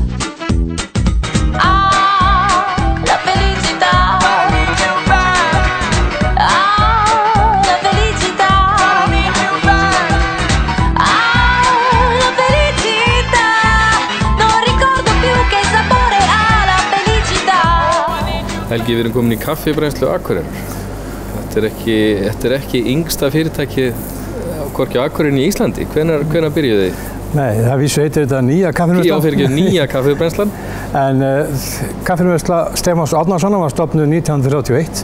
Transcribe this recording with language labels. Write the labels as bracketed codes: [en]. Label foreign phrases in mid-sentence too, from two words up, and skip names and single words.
[it] La felicità, la felicità, la felicità, non ricordo più che sapore ha la felicità. [is] Helgi, við erum komin í kaffibrennslu Akureyrar. Þetta er ekki yngsta fyrirtæki hvorki á Akureyrinni í Íslandi. Hvenær byrjuðu þið? Nei, það vísu heitir þetta nýja kaffibrennslan. Já, fyrir ekki nýja kaffibrennslan. En kaffibrennsla Stefáns Árnasonar var stofnuð 1931.